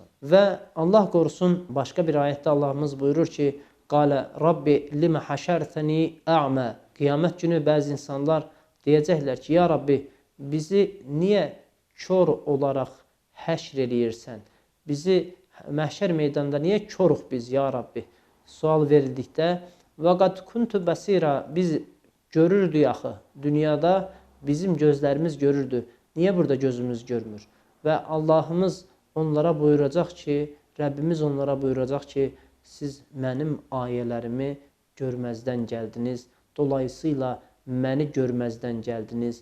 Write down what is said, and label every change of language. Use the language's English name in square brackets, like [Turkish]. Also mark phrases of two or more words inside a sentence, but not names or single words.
[Azerbaijani] Və Allah qorusun, başqa bir ayətdə Allahımız buyurur ki, [Arabic] قال رب لم حشرتني أعمى. [Azerbaijani] Qiyamət günü bəzi insanlar deyəcəklər ki, ya Rabbi, bizi niyə kör olaraq həşr eləyirsən? Bizi məhşər meydanında niyə körük biz, ya Rabbi? Sual verildikdə, [Arabic] وقد كنت بصيرا, [Azerbaijani] biz görürdük axı, dünyada bizim gözlərimiz görürdü. Niyə burada gözümüz görmür? Və Allahımız onlara buyuracaq ki, Rəbbimiz onlara buyuracaq ki, siz mənim ayələrimi görməzdən gəldiniz. Dolayısıyla məni görməzdən gəldiniz.